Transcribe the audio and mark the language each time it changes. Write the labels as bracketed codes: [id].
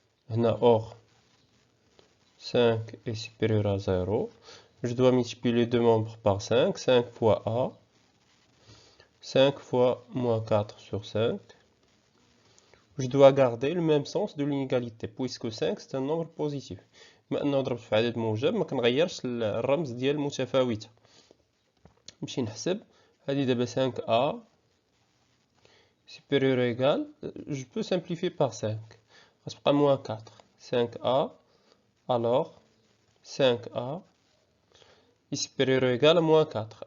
[fr] هنا or 5 est supérieur à 0. Je dois multiplier les deux membres par 5. 5 fois a. 5 fois moins 4 sur 5. Je dois garder le même sens de l'inégalité puisque 5 c'est un nombre positif. [ar] maintenant ضربت في عدد موجب ما كنغيرش الرمز ديال المتفاوته. نمشي نحسب هذه دابا [fr] 5a supérieur ou égal, je peux simplifier par 5 [ar] غتبقى [fr] moins 4. 5a alors 5a est supérieur ou égal à moins 4.